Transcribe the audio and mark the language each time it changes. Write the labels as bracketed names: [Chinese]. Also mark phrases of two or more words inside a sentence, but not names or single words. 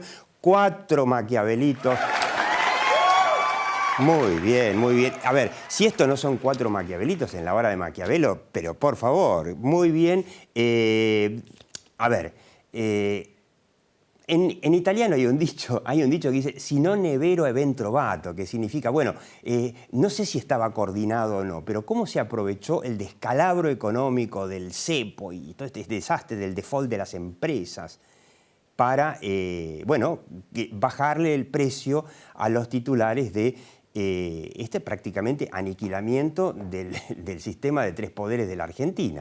[Spanish] 4 Maquiavelitos. Muy bien, muy bien. A ver, si esto no son 4 Maquiavelitos en la hora de Maquiavelo, pero por favor, muy bien. A ver, en italiano hay un dicho que dice [Italian] si non è vero è ben trovato, [Spanish] que significa, bueno, no sé si estaba coordinado o no, pero cómo se aprovechó el descalabro económico del cepo y todo este desastre del default de las empresas para, bueno, bajarle el precio a los titulares de este prácticamente aniquilamiento del sistema de 3 poderes de la Argentina.